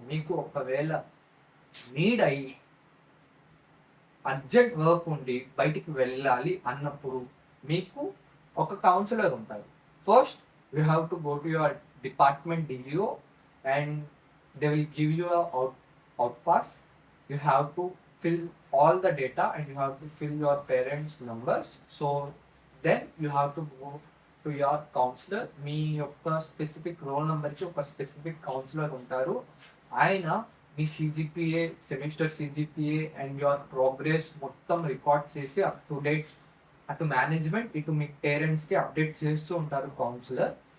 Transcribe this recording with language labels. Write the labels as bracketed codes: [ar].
[te] మీకు ఒకవేళ నీడ్ అయ్యి అర్జెంట్ వర్క్ ఉండి బయటికి వెళ్ళాలి అన్నప్పుడు మీకు ఒక కౌన్సిలర్ ఉంటారు. [en] First you have to go to your department DO and they will give you out pass. You have to fill all the data and you have to fill your parents numbers. So then you have to go to your counselor. [te] మీ యొక్క specific role నెంబర్కి ఒక specific councillor ఉంటారు. ఆయన మీ CGPA, semester CGPA [en] and your progress [te] మొత్తం record చేసి [en] up to date [te] అటు management ఇటు మీ పేరెంట్స్కి అప్డేట్ చేస్తూ ఉంటారు కౌన్సిలర్.